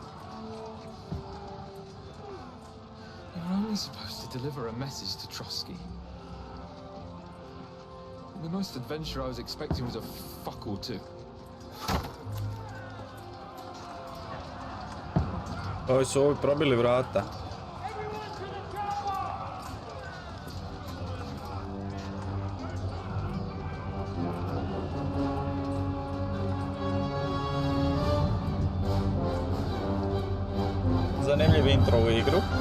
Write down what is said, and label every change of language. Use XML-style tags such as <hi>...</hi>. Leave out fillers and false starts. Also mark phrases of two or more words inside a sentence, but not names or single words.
<en>You were only supposed to deliver a message to Trotsky. The most adventure I was expecting was a fuck or two.</en> <sr>Ovi su ovi probili vrata. Zanimljiv intro u igru.</sr>